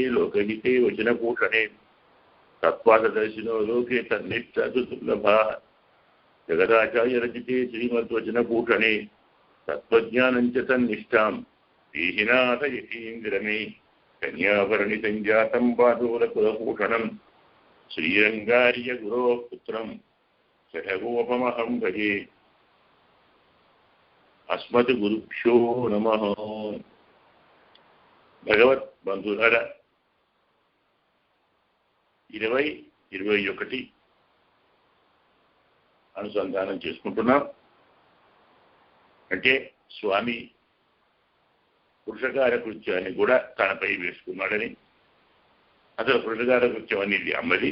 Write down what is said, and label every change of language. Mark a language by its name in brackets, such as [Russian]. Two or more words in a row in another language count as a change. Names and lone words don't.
[Sanskrit] लोकहिते वचनभूषणे तत्त्वादर्शिनो लोके तन्निष्ठासु दुर्लभाः जगदाचार्यरचिते श्रीमद्वचनभूषणे तत्त्वज्ञानं च तन्निष्ठां देहिनाथ यतीन्द्रमे कन्याभरणिसञ्जातं बाधूरकुलभूषणं श्रीरङ्गार्यगुरोः पुत्रं शठगोपमहं भजे अस्मद्गुरुभ्यो नमः। [Telugu] భగవత్ బంధువుల 20-21 అనుసంధానం చేసుకుంటున్నాం. అంటే స్వామి పురుషకార కృత్యాన్ని కూడా తనపై వేసుకున్నాడని, అసలు పురుషకార కృత్యం అనేది అమ్మది.